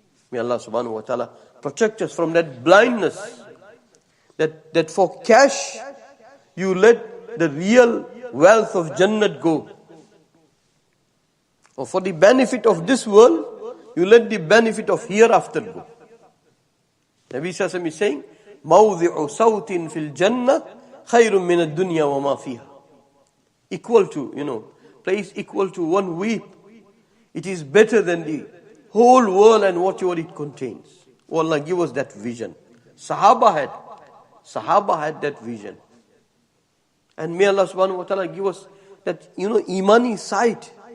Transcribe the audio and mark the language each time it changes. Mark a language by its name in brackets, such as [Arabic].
[English] May Allah subhanahu wa ta'ala protect us from that blindness. That for cash, you let the real wealth of Jannat go. Or for the benefit of this world, you let the benefit of hereafter go. Nabi Sallallahu is saying, [Arabic] مَوْضِعُ صَوْتٍ فِي الْجَنَّةِ خَيْرٌ مِنَ الدُّنْيَا وَمَا فِيهَا. [English] Equal to, place equal to one weep. It is better than the whole world and whatever it contains. Oh Allah, give us that vision. Sahaba had that vision. And may Allah subhanahu wa ta'ala give us that, imani sight.